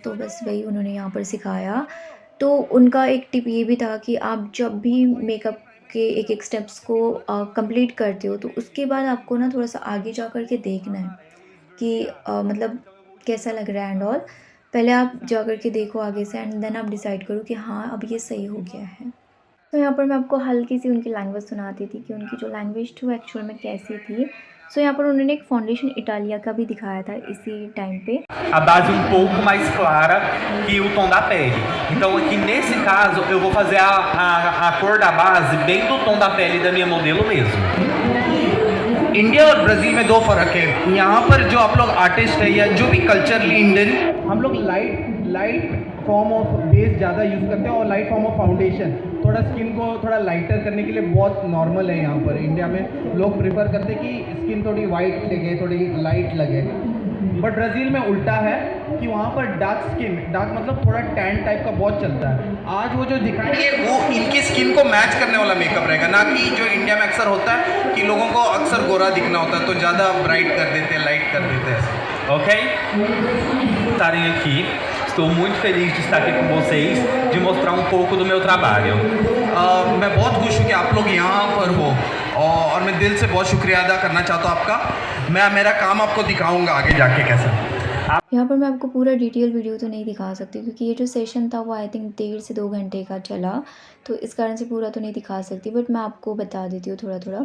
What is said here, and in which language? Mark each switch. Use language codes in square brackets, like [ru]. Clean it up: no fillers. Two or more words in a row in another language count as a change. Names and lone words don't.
[hi] तो बस वही उन्होंने यहाँ पर सिखाया। तो उनका एक टिप ये भी था कि आप जब भी मेकअप के एक-एक स्टेप्स को कंप्लीट करते हो तो उसके बाद आपको ना थोड़ा-सा आगे जा कर के देखना है कि मतलब कैसा लग रहा है [en] and all. [hi] पहले आप जा कर के देखो आगे से, [en] and then [hi] आप डिसाइड करो कि हाँ, अब ये सही हो गया है। तो यहाँ पर मैं आपको हल्की-सी उनकी लैंग्वेज सुनाती थी कि उनकी जो लैंग्वेज थी वो एक्चुअल में कैसी थी। सो यहाँ पर उन्होंने एक फाउंडेशन इटालिया का भी दिखाया था इसी टाइम पे। [pt] A base um pouco mais clara que o tom da pele. Então aqui nesse caso eu vou fazer a cor da base bem do tom da pele da minha modelo mesmo. [hi] इंडिया और ब्राज़ील में दो फ़र्क है। यहाँ पर जो आप लोग आर्टिस्ट है या जो भी [en] culturally Indian, [hi] हम लोग [en] light form of base [hi] ज़्यादा यूज़ करते हैं और [en] light form of foundation [hi] थोड़ा स्किन को थोड़ा लाइटर करने के लिए बहुत नॉर्मल है। यहाँ पर इंडिया में लोग प्रेफर करते हैं कि स्किन थोड़ी वाइट लगे, थोड़ी लाइट लगे। बट ब्राज़ील में उल्टा है कि वहाँ पर डार्क मतलब थोड़ा टैन टाइप का बहुत चलता है। आज वो जो दिखाएंगे वो इनकी स्किन को मैच करने वाला मेकअप रहेगा, ना कि जो इंडिया में अक्सर होता है कि लोगों को अक्सर गोरा दिखना होता है तो ज़्यादा ब्राइट कर देते हैं, लाइट कर देते हैं। [pt] Ok? Estarem aqui. Estou muito feliz de estar aqui com vocês, de mostrar um pouco do meu trabalho. [hi] मैं बहुत खुश हूँ कि आप लोग यहाँ पर हो और मैं दिल से बहुत शुक्रिया अदा करना चाहता हूँ आपका। मैं मेरा काम आपको दिखाऊंगा आगे जाके कैसा। यहाँ पर मैं आपको पूरा [en] detail video [hi] तो नहीं दिखा सकती क्योंकि ये जो सेशन था वो [en] I think [hi] 1.5 से 2 घंटे का चला, तो इस कारण से पूरा तो नहीं दिखा सकती, बट मैं आपको बता देती हूँ थोड़ा-थोड़ा।